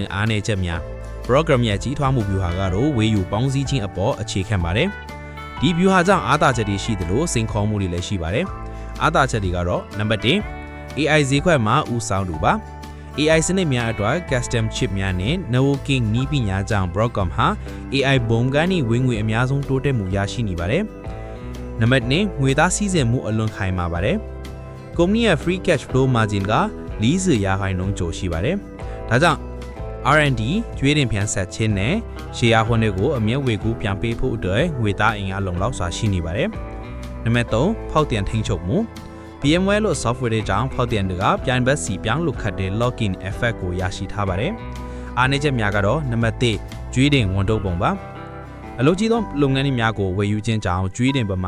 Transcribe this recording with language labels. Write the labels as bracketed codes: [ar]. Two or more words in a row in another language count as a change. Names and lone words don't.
[my] နဲ့အားနည်းချက်များ Program ရဲ့ကြီးထွားမှုဗျူဟာကတော့ဝေယူပေါင်းစည်းခြင်းအပေါ်အခြေခံပါတယ်။ဒီဗျူဟာကြောင့်အားသာချက်တွေရှိသလိုစိန်ခေါ်မှုတွေလည်းရှိပါတယ်။အားသာချက်တွေကတော့နံပါတ်1 AI ဈေးကွက်မှာဦးဆောင်သူပါAI စနစ်များအတွက် [en] custom chip [my] များနဲ့ networking နည်းပညာကြောင့် Broadcom ဟာ AI ဘုံကနေဝင်ငွေအများဆုံးတိုးတက်မှုရရှိနေပါတယ်။နံပါတ်2ငွေသားစည်းစိမ်မှုအလွန်ခိုင်မာပါတယ်။ကုမ္ပဏီရဲ့ [en] free cash flow margin [my] က 40%ကျော်ရှိပါတယ်။ဒါကြောင့် R&D ကျွေးတင်ပြန်ဆက်ခြင်းနဲ့ [en] share holder [my] ကိုအမြတ်ဝေကူပြန်ပေးဖို့အတွက်ငွေသားအင်အားလုံလောက်စွာရှိနေပါတယ်။နံပါတ်3ဖောက်ပြန်ထိန်းချုပ်မှုVMware လို့ software တွေကြောင့်ဖောက်ပြန်တွေကပြိုင်ဘက်စီပြောင်းလို့ခတ်တဲ့ [en] login effect [my] ကိုရရှိထားပါတယ်။အားနည်းချက်များကတော့နံပါတ်1ကျွေးတင်ဝန်ထုတ်ပုံပါ။အလုပ်ကြီးသောလုပ်ငန်းတွေများကိုဝယ်ယူခြင်းကြောင့်ကျွေးတင်ပမာ